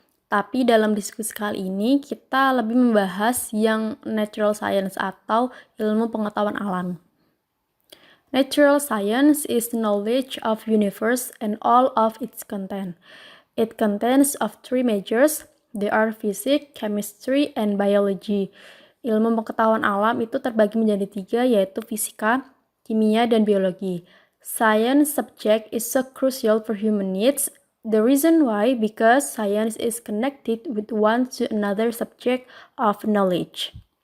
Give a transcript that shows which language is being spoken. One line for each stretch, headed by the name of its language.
Indonesian: Tapi dalam diskusi kali ini kita lebih membahas yang natural science atau ilmu pengetahuan alam.
English: Natural science is the knowledge of universe and all of its content. It contains of 3 majors. They are physics, chemistry, and biology.
Indonesian: Ilmu pengetahuan alam itu terbagi menjadi 3, yaitu fisika, kimia, dan biologi.
English: Science subject is so crucial for human needs. The reason why, because science is connected with one to another subject of knowledge.